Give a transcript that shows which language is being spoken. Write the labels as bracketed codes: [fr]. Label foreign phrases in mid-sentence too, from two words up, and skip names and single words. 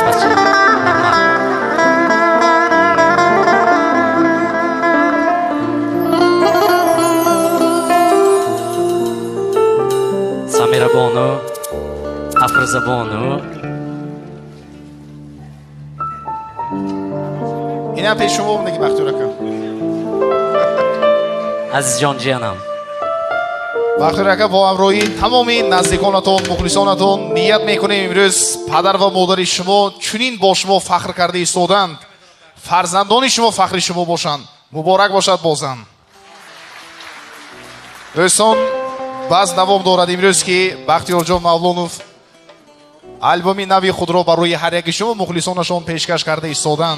[uz] Samira bonu, Afroza bonu. Ina peshuvomdagi Baxtiyor aka. Azizjon jiyanim. Baxtiyor aka, [tg] با همراهی تمام نزدیکانتون، مخلصانتون نیت میکنیم امروز پدر و مادر شما چنین با شما فخر کرده ایستادند، فرزندان شما فخر شما باشند. مبارک باشد بازم. دوستان باز دوام دارد امروز که بختیار جان مولانوف آلبوم نوی خود را برای هر یک شما مخلصانشان پیشکش کرده ایستادند.